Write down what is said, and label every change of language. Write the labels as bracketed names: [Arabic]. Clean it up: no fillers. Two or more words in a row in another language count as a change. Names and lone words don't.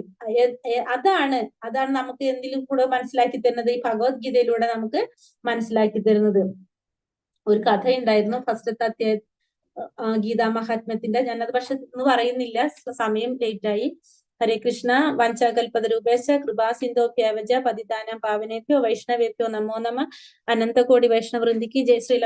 [Malayalam] അതാണ് നമുക്ക് എന്തിലും കൂടെ മനസ്സിലാക്കി തരുന്നത്, ഈ ഭഗവത്ഗീതയിലൂടെ നമുക്ക് മനസ്സിലാക്കി തരുന്നത്. ഒരു കഥയുണ്ടായിരുന്നു ഫസ്റ്റത്തെ അധ്യായം ഗീതാ മഹാത്മ്യത്തിന്റെ. ഞാനത് പക്ഷെ ഇന്ന് പറയുന്നില്ല, സമയം ലേറ്റായി. [Sanskrit] ഹരേ കൃഷ്ണ. വാഞ്ചാകൽപതരൂപേശ കൃപാ സിന്ധോഭ്യവജ പതിതാനാം പാവനേഭ്യോ വൈഷ്ണവേഭ്യോ നമോ നമ. [Malayalam] അനന്തകോടി വൈഷ്ണവൃന്ദിക്ക് ജയ ശ്രീ.